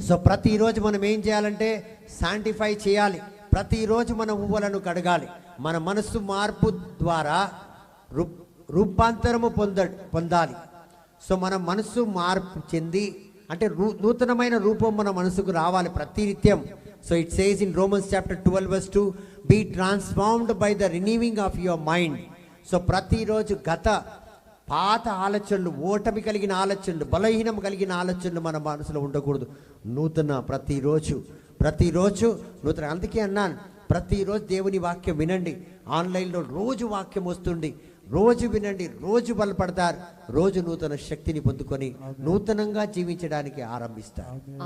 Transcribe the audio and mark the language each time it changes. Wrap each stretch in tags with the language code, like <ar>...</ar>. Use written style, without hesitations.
<te>So ప్రతిరోజు మనం ఏం చేయాలంటే శాంటిఫై చేయాలి. ప్రతిరోజు మన ఊహలను కడగాలి. మన మనస్సు మార్పు ద్వారా రూపాంతరము పొందాలి. సో మన మనస్సు మార్పు చెంది అంటే నూతనమైన రూపం మన మనసుకు రావాలి ప్రతినిత్యం.</te> <en>So it says in Romans chapter 12 verse 2, be transformed by the renewing of your mind.</en> <te>So ప్రతిరోజు పాత ఆలోచనలు, ఓటమి కలిగిన ఆలోచనలు, బలహీనం కలిగిన ఆలోచనలు మన మనసులో ఉండకూడదు. ప్రతిరోజు నూతన. అందుకే అన్నాను, ప్రతిరోజు దేవుని వాక్యం వినండి. ఆన్లైన్లో రోజు వాక్యం వస్తుంది, రోజు వినండి, రోజు బలపడతారు, రోజు నూతన శక్తిని పొందుకొని నూతనంగా జీవించడానికి ఆరంభిస్తారు.</te>